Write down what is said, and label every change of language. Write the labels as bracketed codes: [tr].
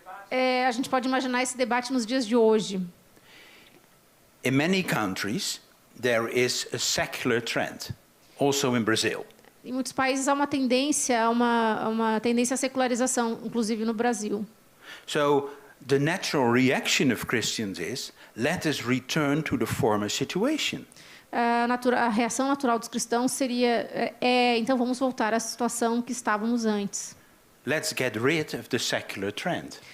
[pt] A gente pode imaginar esse debate nos dias de hoje. [en] In many countries, there is a secular trend, also in Brazil. [pt] Em muitos países há uma tendência à secularização, inclusive no Brasil. [en] So the natural reaction of Christians is, let us return to the former situation. [pt] A reação natural dos cristãos seria, então vamos voltar à situação que estávamos antes. [en] Let's get rid of the secular trend.